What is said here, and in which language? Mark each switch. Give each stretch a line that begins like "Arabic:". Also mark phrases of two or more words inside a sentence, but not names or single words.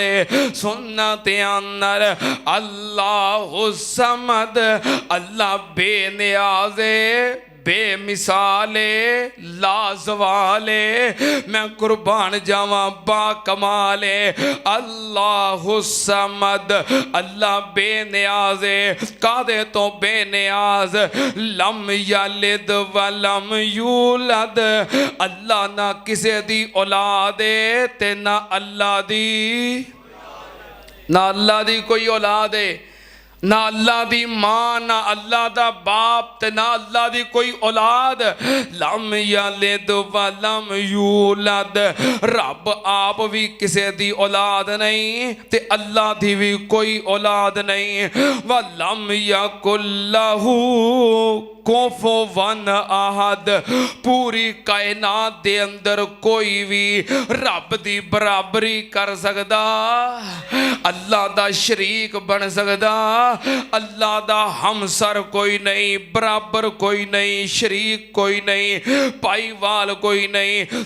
Punjabi: ਸੁਣਨਾ ਧਿਆਨ ਨਾਲ
Arabic: الله الصمد
Punjabi: ਅੱਲ੍ਹਾ ਬੇਨਿਆਜ਼ ਬੇਮਿਸਾਲੇ ਲਾਜਵਾਲੇ। ਮੈਂ ਕੁਰਬਾਨ ਜਾਵਾਂ ਬਾਕਮਾਲੇ।
Arabic: الله الصمد
Punjabi: ਅੱਲ੍ਹਾ ਬੇਨਿਆਜ਼। ਕਾਦੇ ਤੋਂ ਬੇਨਿਆਜ਼?
Arabic: لم يلد ولم يولد.
Punjabi: ਅੱਲ੍ਹਾ ਨਾ ਕਿਸੇ ਦੀ ਔਲਾਦ ਤੇ ਨਾ ਅੱਲ੍ਹਾ ਦੀ ਕੋਈ ਔਲਾਦ ਹੈ। ਨਾ ਅੱਲ੍ਹਾ ਦੀ ਮਾਂ, ਨਾ ਅੱਲ੍ਹਾ ਦਾ ਬਾਪ, ਤੇ ਨਾ ਅੱਲ੍ਹਾ ਦੀ ਕੋਈ ਔਲਾਦ।
Arabic: لم يلد ولم يولد,
Punjabi: ਰੱਬ ਆਪ ਭੀ ਕਿਸੇ ਦੀ ਔਲਾਦ ਨਹੀਂ ਤੇ ਅੱਲ੍ਹਾ ਦੀ ਭੀ ਕੋਈ ਔਲਾਦ ਨਹੀਂ।
Arabic: ولم يكن له كفوا أحد,
Punjabi: ਪੂਰੀ ਕਾਇਨਾਤ ਦੇ ਅੰਦਰ ਕੋਈ ਭੀ ਰੱਬ ਦੀ ਬਰਾਬਰੀ ਕਰ ਸਕਦਾ, ਅੱਲ੍ਹਾ ਦਾ ਸ਼ਰੀਕ ਬਣ ਸਕਦਾ, ਅੱਲ੍ਹਾ ਦਾ ਹਮਸਰ ਕੋਈ ਨਹੀਂ, ਬਰਾਬਰ ਕੋਈ ਨਹੀਂ, ਸ਼ਰੀਕ ਕੋਈ ਨਹੀਂ, ਭਾਈਵਾਲ ਕੋਈ ਨਹੀਂ।